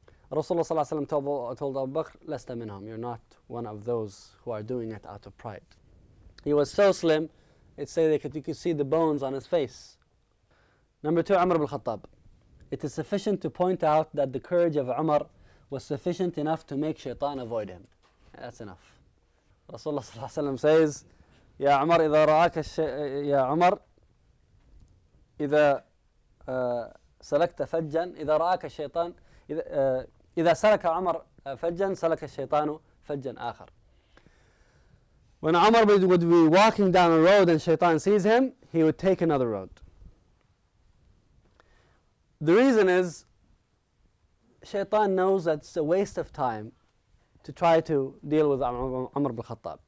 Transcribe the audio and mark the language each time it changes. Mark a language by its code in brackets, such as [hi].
[en] Rasulullah ﷺ told Abu Bakr, [ar] لست منهم. [en] You're not one of those who are doing it out of pride. He was so slim, it's say that you could see the bones on his face. Number two, Umar ibn Khattab. It is sufficient to point out that the courage of Umar was sufficient enough to make shaitan avoid him. That's enough. Rasulullah sallallahu alayhi wa sallam says, [ar] Ya Umar, إذا رأك Ya Umar, إذا سلكت فجا إذا رأك الشيطان إذا سلك عمر فجا سلك الشيطان فجا آخر. [en] When Umar would be walking down a road and shaitan sees him, he would take another road. The reason is, shaitan knows that it's a waste of time to try to deal with Umar ibn Khattab.